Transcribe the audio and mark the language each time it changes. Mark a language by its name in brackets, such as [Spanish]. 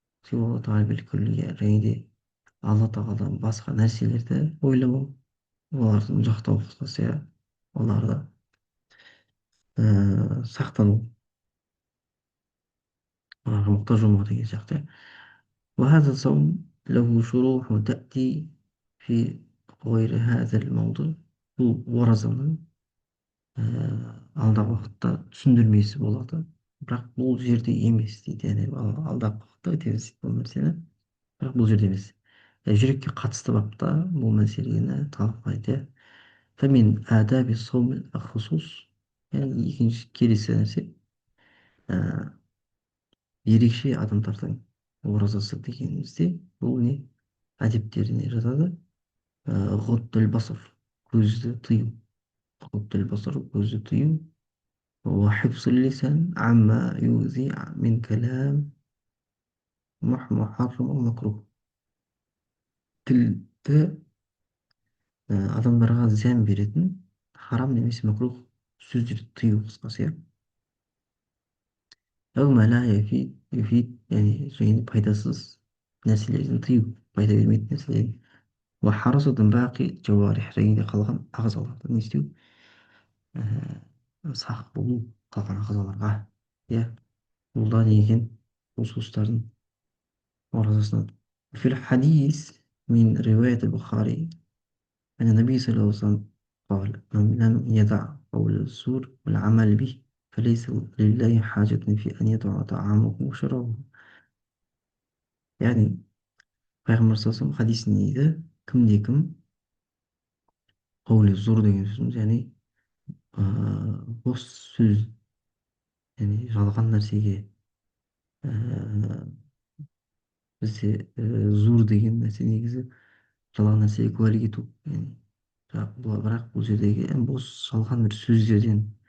[Kazakh] Және де алла тағаладан басқа нәрселерді ойламау, олардың жақтау, қысқасы, оларды сақтану, оларға мұқтаж болмау деген сияқты. [Arabic] وهذا الصوم له شروح تأتي في غير هذا الموضوع. [Kazakh] бұл оразаның алдағы уақытта түсіндірмесі болады, бірақ бұл жерде емес дейді. Яғни алдағы уақытта өтеміз бұл нәрсені, бірақ бұл жерде емес. Жүрекке қатысты бапта бұл мәселені талқылайды. [Arabic] Фәмин әдәби саум хусус, [Kazakh] яғни екінші келесі нәрсе ерекше адамдардың оразасы дегенімізде бұл не әдептеріне жатады. ғұттул басар, көзді тыю, [Arabic] ғұттул басар, көзді тыю, وحفظ اللسان عما يؤذي من كلام محرم أو مكروه. [Kazakh] Тілді адамдарға зиян беретін харам немесе макрух сөздерді тыю, қысқасы, яғни және пайдасыз нәрселерден тыю, пайда бермейтін нәрселерден. және де қалған ағзаларды не істеу, сақ болу қалған ағзаларға. Иә, бұл да не екен? Ұсыныстардың оразасынан. [Arabic] في الحديث من رواية البخاري أن النبي صلى الله عليه وسلم قال: من لم يدع قول الزور والعمل به فليس لله حاجة في أن يدع طعامه وشرابه. [Kazakh] яғни пайғамбар саллаллаху алейхи хадисінде дейді, кімде кім қауле зор деген сөзіміз, яғни бос сөз, яғни жалған нәрсеге, ә, бізде зур деген нәрсе негізі жалған нәрсеге куәлік ету, яғни бірақ бұл жердегі бос жалған бір сөздерден